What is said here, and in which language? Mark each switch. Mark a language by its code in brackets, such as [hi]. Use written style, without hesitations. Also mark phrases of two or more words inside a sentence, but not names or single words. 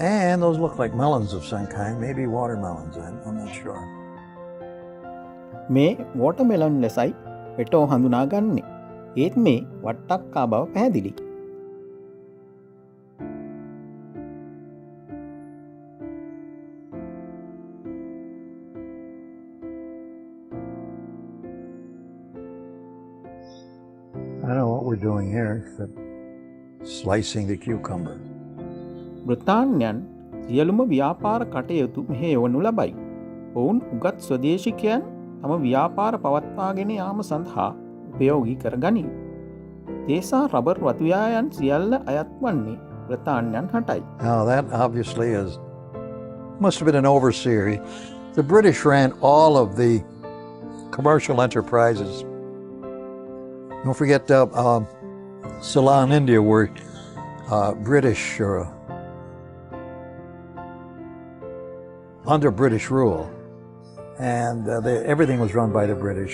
[en] And those look like melons of some kind, maybe watermelons, I'm not sure. [si] මේ වෝටර්මෙලන් ලෙසයි එටෝ හඳුනා ගන්නේ. ඒත් මේ වට්ටක්කා බව පැහැදිලි. I don't know what we're doing here, except slicing the cucumber. බ්‍රතාන්‍යයන් සියලුම ව්‍යාපාර කටයුතු මෙහි යොවනු ලබයි. ඔවුන් උගත් ස්වදේශිකයන් තම ව්‍යාපාර පවත්වාගෙන යාම සඳහා උපයෝගී කර ගනී. තේසා රබර් වතුයායන් සියල්ල අයත් වන්නේ බ්‍රතාන්‍යයන් හටයි. [en] Now that obviously must have been an overseer. The British ran all of the commercial enterprises. Don't forget Ceylon, India, were British under British rule, and everything was run by the British.